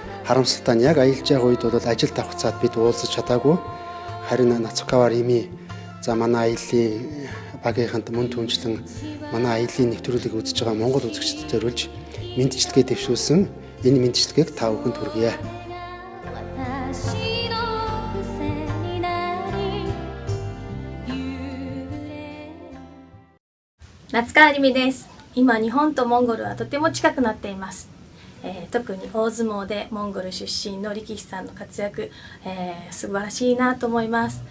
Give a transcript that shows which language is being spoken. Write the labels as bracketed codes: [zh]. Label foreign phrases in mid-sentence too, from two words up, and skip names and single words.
[mn] Харамсалтай нь яг аялж байгаа үед бол ажил давхцаад бид уулзаж чадаагүй. харин Нацукавар Ими за манай аяллаа багийнханд мөн түнчлэн манай аяллаа нэвтрүүлгийг үзэж байгаа Монгол үзэгчдэд зориулж мэдчилгээ дэвшүүлсэн энэ мэдчилгээг та бүхэнд хүргье. [ja] Natsuka Arimi です。今日本とモンゴルはとても近くなっています。特に大相撲でモンゴル出身の力士さんの活躍、素晴らしいなと思います。